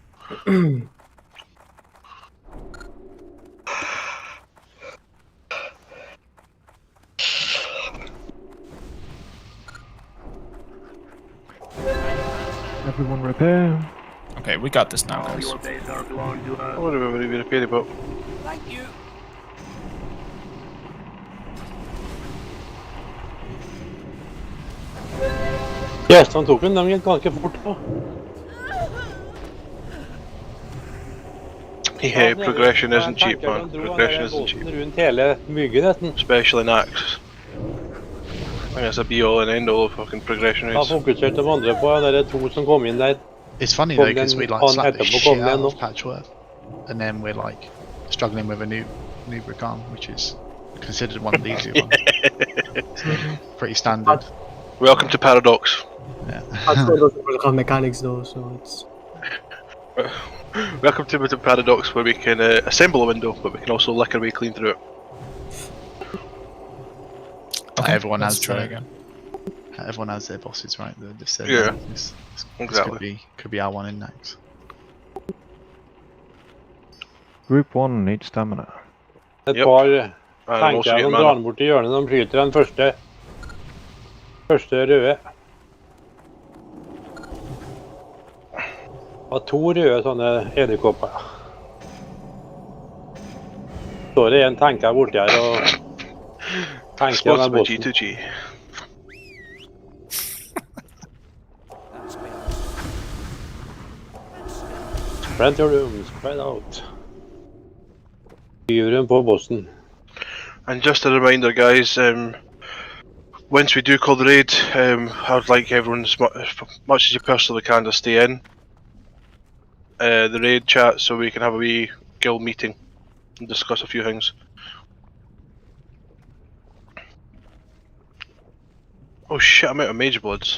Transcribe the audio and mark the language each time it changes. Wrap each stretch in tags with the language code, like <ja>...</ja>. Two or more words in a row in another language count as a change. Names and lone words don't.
<en>Everyone repair. Okay, we got this now, guys. What have we repaired about? Thank you.</en> <no>Gjestene tok den, de gikk ganske fort på.</no> <en>Yeah, progression isn't cheap, man. Progression isn't cheap.</en> <no>Rundt hele myggen, nesten.</no> <en>Especially in Axe. I guess a be all and end all of fucking progression rates.</en> <no>Jeg fokuserte de andre på de to som kom inn der.</no> <en>It's funny though, because we like slap the shit out of Patchwork, and then we're like struggling with a new Brigan, which is considered one of the easier ones. Pretty standard. Welcome to Paradox. Yeah. Patchwork doesn't have mechanics though, so it's... Welcome to Paradox, where we can assemble a window, but we can also lick our way clean through it. Okay, everyone has try again. Everyone has their bosses, right? Yeah, this exactly. Could be our one in next. Group 1 needs stamina.</en> <no>Et par tanker som drar bort til hjørnet, de skyter den første røde. Og to røde sånne edderkopper. Står det en tanker borti her og tanker den bossen.</no> <en>G2G. Spread your room, spread out.</en> <no>Skyver den på bossen.</no> <en>And just a reminder, guys, once we do call the raid, I would like everyone, as much as you personally can, to stay in the raid chat so we can have a wee guild meeting and discuss a few things. Oh shit, I'm out of mage bloods.</en>